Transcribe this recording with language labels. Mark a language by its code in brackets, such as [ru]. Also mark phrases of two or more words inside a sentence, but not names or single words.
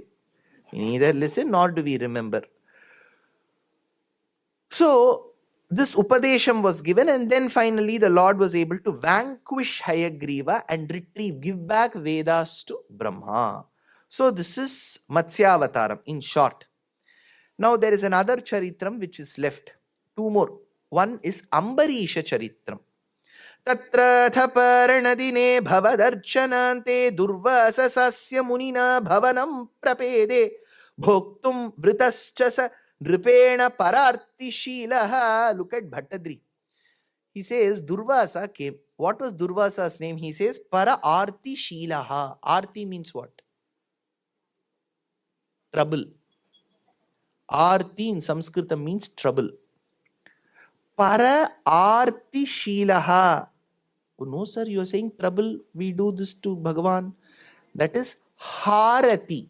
[en] We neither listen nor do we remember. So, this Upadesham was given, and then finally the Lord was able to vanquish Hayagriva and give back Vedas to Brahma. So, this is Matsyavataram in short. Now, there is another Charitram which is left. Two more. One is Ambarisha Charitram. [sa] तत्र थपरणदिने भवदर्चनान्ते दुर्वाससस्य मुनिना भवनं प्रपेदे भोक्तुं वृतश्च नृपेण परार्ति शीलः. [en] Look at Bhattadri. He says Durvasa came. What was Durvasa's name? He says [sa] पर आर्ति शीलः. [en] Arti means what? Trouble. Arti in Sanskrit means trouble. [sa] पर आर्ति शीलः. [en] Oh, no, sir, you are saying trouble. We do this to Bhagavan. That is harati.